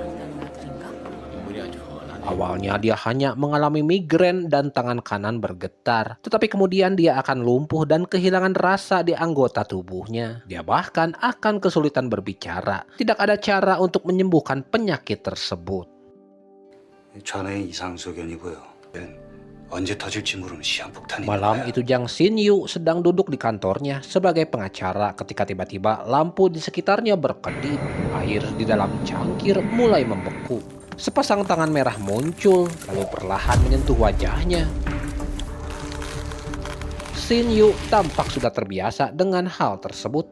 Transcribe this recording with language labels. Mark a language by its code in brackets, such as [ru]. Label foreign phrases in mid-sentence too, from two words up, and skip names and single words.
[id] Awalnya dia hanya mengalami migrain dan tangan kanan bergetar, tetapi kemudian dia akan lumpuh dan kehilangan rasa di anggota tubuhnya. Dia bahkan akan kesulitan berbicara. Tidak ada cara untuk menyembuhkan penyakit tersebut. [ko] 자네의 이상소견이고요. 언제 터질지 모르는 시한폭탄이 [id] Malam itu Jang Sin-yu sedang duduk di kantornya sebagai pengacara ketika tiba-tiba lampu di sekitarnya berkedip. Air di dalam cangkir mulai membeku. Sepasang tangan merah muncul, lalu perlahan menyentuh wajahnya. Sin-yu tampak sudah terbiasa dengan hal tersebut.